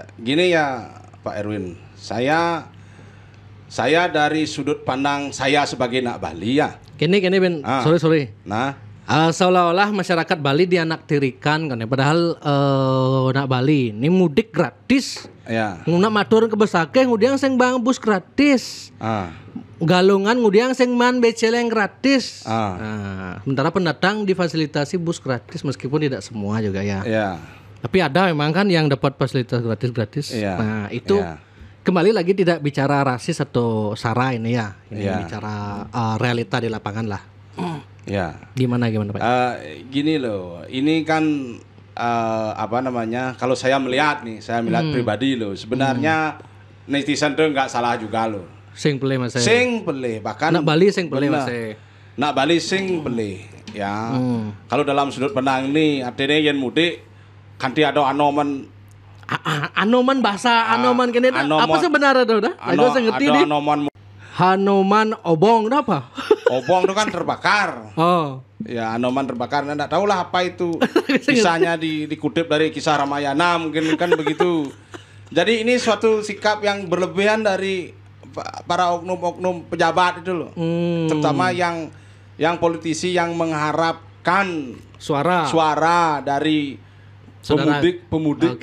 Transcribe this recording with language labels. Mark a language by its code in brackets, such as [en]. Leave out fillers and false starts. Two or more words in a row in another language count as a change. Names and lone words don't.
[id] gini ya Pak Erwin, saya dari sudut pandang saya sebagai nak Bali ya. Kini Ben, sorry. Nah, seolah-olah masyarakat Bali dianaktirikan kan ya. Padahal nak Bali ini mudik gratis. ya. [ban] Nak matur ke Besake ngudiang sing bang bus gratis. Galungan ngudiang sing man beceleng gratis. [id] Nah, sementara pendatang difasilitasi bus gratis meskipun tidak semua juga ya. Ya. Tapi ada memang kan yang dapat fasilitas gratis. Iya. Nah, itu kembali lagi tidak bicara rasis atau sara ini ya. Ini bicara realita di lapangan lah. Ya. Gimana Pak? Gini loh, ini kan apa namanya? Kalau saya melihat pribadi loh, sebenarnya netizen tuh nggak salah juga loh. [ban] Sing pelih Mas. Sing pelih, bahkan nak Bali sing pelih Mas. Nak Bali sing pelih, [id] ya. Kalau dalam sudut pandang ini, artinya yang mudik kanti ada anoman bahasa anoman kene apa sebenarnya tuh dah? Aku saya ngerti nih. Hanoman obong apa? Obong itu kan terbakar. Oh. Ya, Anoman terbakar. Enggak tahu lah apa itu. Kisahnya dikutip dari kisah Ramayana mungkin kan begitu. Jadi ini suatu sikap yang berlebihan dari para oknum-oknum pejabat itu loh. Terutama yang politisi yang mengharapkan suara dari pemudik